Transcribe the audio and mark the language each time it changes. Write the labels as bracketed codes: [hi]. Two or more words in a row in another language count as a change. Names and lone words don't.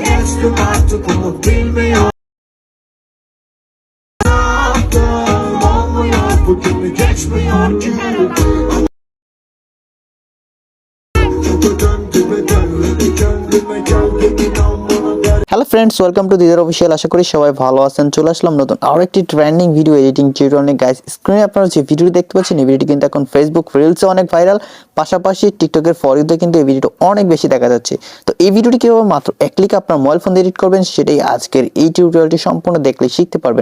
[tr] Geçtim artık umut bilmiyor. Olmuyor bugün mü geçmiyor ki. Döndüme dönmedi kendime geldim inan bana der. [en] Hello friends, welcome to Didar Official. [bn] আশা করি সবাই ভালো আছেন। চলে আসলাম নতুন আরও একটি [en] trending video editing tutorialে। [bn] গাইস, স্ক্রিনে আপনারা যে ভিডিওটি দেখতে পাচ্ছেন, এই ভিডিওটি কিন্তু এখন ফেসবুক রিলসে অনেক ভাইরাল, পাশাপাশি টিকটকের [en] for youতে [bn] কিন্তু এই ভিডিওটা অনেক বেশি দেখা যাচ্ছে। তো এই ভিডিওটি কীভাবে মাত্র এক ক্লিকে আপনার [en] mobile phone [bn] দিয়ে এডিট করবেন, সেটাই আজকের এই টিউটোরিয়ালটি সম্পূর্ণ দেখলে শিখতে পারবেন।